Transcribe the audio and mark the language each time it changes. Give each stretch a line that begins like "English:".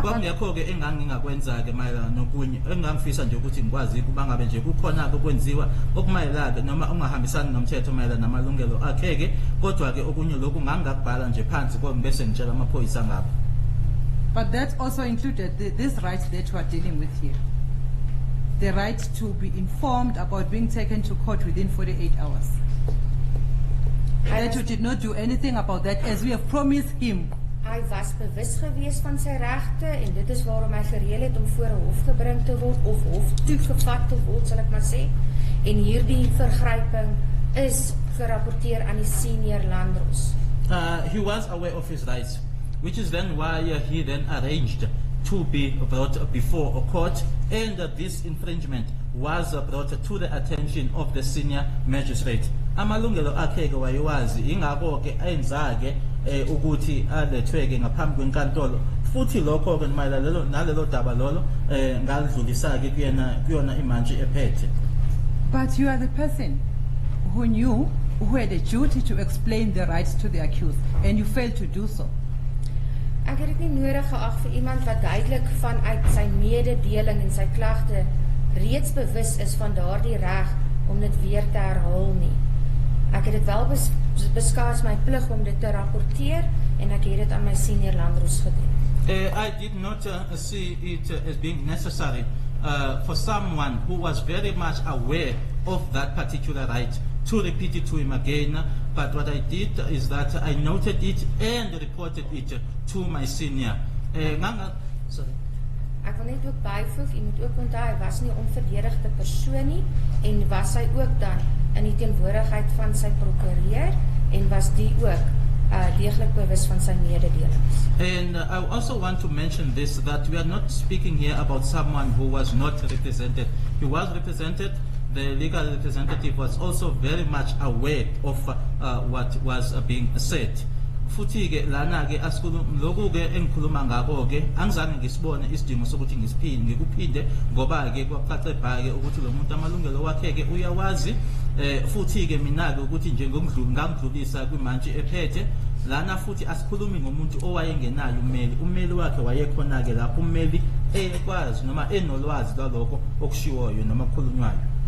Zulu: Kwakungekho ke engangingakwenza ke mayelana nokunye engangifisa nje ukuthi ngikwazi ukuba ngabe nje kukhona okwenziwa okumayelana noma ungahambisani nomthetho mayelana namalungelo akhe ke kodwa ke okunye lokhu ngangakubhala nje phansi bese ngitshela amaphoyisa ngapha.
English: But that also included this right that you are dealing with here. The right to be informed about being taken to court within 48 hours. That you did not do anything about that as we have promised him.
Afrikaans: Hy was bewus gewees van sy regte en dit is waarom hy gereël het om voor 'n hof gebring te word of hof toegevat te word, sal ek maar sê. En hierdie vergryping is gerapporteer aan die senior landros.
English: He was aware of his rights, which is then why he then arranged to be brought before a court, and this infringement was brought to the attention of the senior magistrate.
Zulu: Amalungelo akhe ke wayewazi ingakho ke ayenzake ukuthi alethweke ngaphambi kwenkantolo futhi lokho ke mayelana nalelo daba lolo ngalidlulisa ke kuyona imantshi ephethe.
English: But you are the person who knew, who had a duty to explain the rights to the accused, and you failed to do so.
Afrikaans: Ek het dit nie nodig geag vir iemand wat duidelik vanuit sy mededeling en sy klagte reeds bewus is van daardie reg om dit weer te herhaal nie. Ek het dit wel beskou as my plig om dit te rapporteer en ek het dit aan my senior landros gedoen.
English: I did not see it as being necessary for someone who was very much aware of that particular right to repeat it to him again, but what I did is that I noted it and reported it to my senior. Sorry.
Afrikaans: Ek wil net ook byvoeg, jy moet ook onthou, hy was nie 'n onverdedigde persoon nie en was hy ook dan in die teenwoordigheid van sy prokureur en was die ook deeglik bewus van sy mededelings.
English: And I also want to mention this, that we are not speaking here about someone who was not represented. He was represented. The legal representative was also very much aware of what was being said.
Zulu: futhi ke lana ke asikhuluma lokhu ke engikhuluma ngako ke angizange ngisibone isidingo sokuthi ngikuphinde ngoba ke kwacace bhake ukuthi lo muntu amalungelo wakhe ke uyawazi futhi ke mina ke ukuthi nje ngangidlulisa kwimantshi ephethe lana futhi asikhulumi ngomuntu owayengenayo ummeli wakhe wayekhona ke lapho ummeli ekwazi noma enolwazi lwaloko okushiwoyo noma okukhulunywayo.